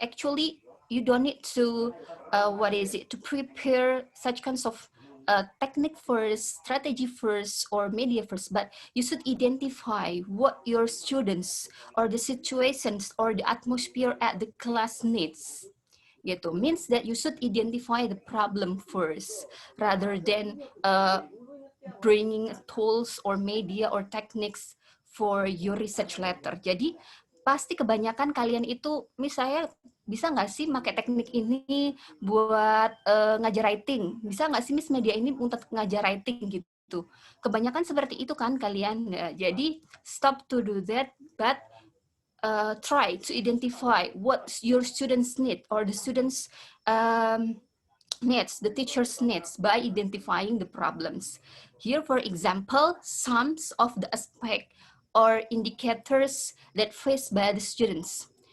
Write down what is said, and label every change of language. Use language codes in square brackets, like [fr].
[en] Actually, you don't need to to prepare such kinds of technique first, strategy first, or media first, but you should identify what your students or the situations or the atmosphere at the class needs. Gitu means that you should identify the problem first rather than bringing tools or media or techniques for your research letter. [id] Jadi pasti kebanyakan kalian itu, misalnya bisa nggak sih pakai teknik ini buat ngajar writing? Bisa nggak sih Miss media ini untuk ngajar writing gitu? Kebanyakan seperti itu kan kalian. Nah, jadi [en] stop to do that, but try to identify what your students need or the students needs, the teacher's needs by identifying the problems. Here, for example, some of the aspect or indicators that faced by the students.